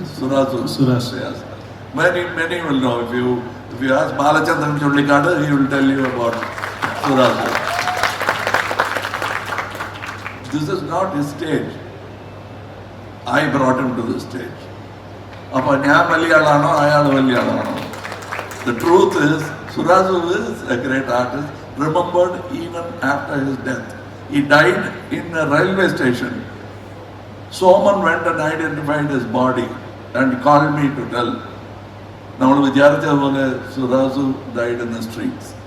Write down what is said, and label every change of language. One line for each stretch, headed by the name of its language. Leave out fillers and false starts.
English: Surasu. Yes. Many will know. If you ask Balachandran Chullikadu, he will tell you about Surasu. This is not his stage. I brought him to the stage.
Malayalam: അപ്പോൾ ഞാൻ വലിയ ആളാണോ അയാൾ വലിയ ആളാണോ?
English: The truth is, Surasu is a great artist, remembered even after his death. He died in a railway station. Soman went and identified his body and called me to tell.
Malayalam: നമ്മൾ വിചാരിച്ചതുപോലെ
English: Surasu died in the streets.